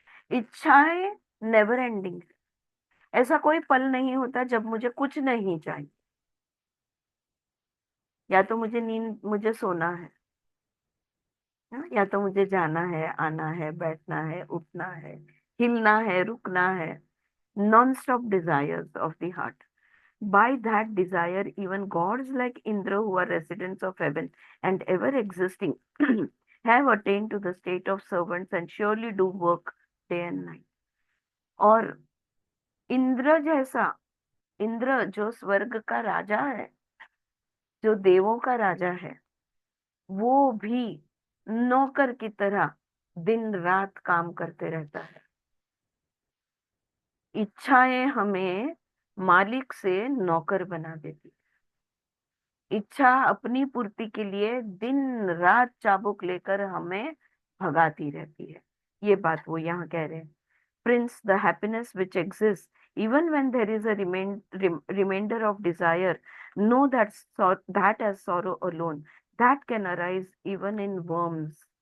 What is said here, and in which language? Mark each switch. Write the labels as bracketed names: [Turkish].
[Hindi] इच्छाएं [English] Never ending. [Hindi] ऐसा कोई पल नहीं होता जब मुझे कुछ नहीं चाहिए। या तो मुझे सोना है, या तो मुझे जाना है, आना है, बैठना है, उठना है, हिलना है, रुकना है। [English] Non stop desires of the heart. By that desire, even gods like Indra, who are residents of heaven and ever existing, have attained to the state of servants and surely do work day and night. [Hindi] और इंद्र जैसा, इंद्र जो स्वर्ग का राजा है, जो देवों का राजा है, वो भी नौकर की तरह दिन रात काम करते रहता है। इच्छाएं हमें मालिक से नौकर बना देती। इच्छा अपनी पूर्ति के लिए दिन रात चाबुक लेकर हमें भगाती रहती है। ये बात वो यहाँ कह रहे हैं। [English] Prince, the happiness which exist even when there is a remainder of desire, know that as sorrow alone that can arise even in worms.